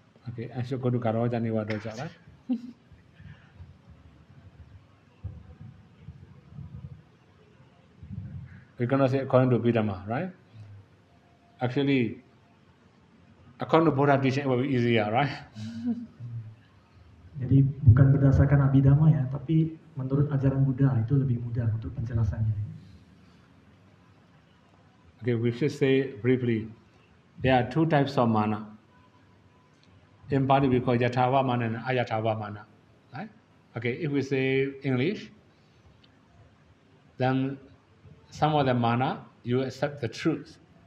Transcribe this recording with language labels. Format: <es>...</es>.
<en>Okay, I should go to Garoja Nivadoja, right? We cannot say according to Abhidhamma, right? Actually, according to Buddha teaching, it will be easier, right?</en> <id>Jadi bukan berdasarkan Abhidhamma ya, tapi menurut ajaran Buddha itu lebih mudah untuk penjelasannya.</id> <en>Okay, we should say briefly, there are two types of mana. In Pali we call Yatthava mana and Ayattava mana, right? Okay, if we say English, then some of the mana, you accept the truth.</en>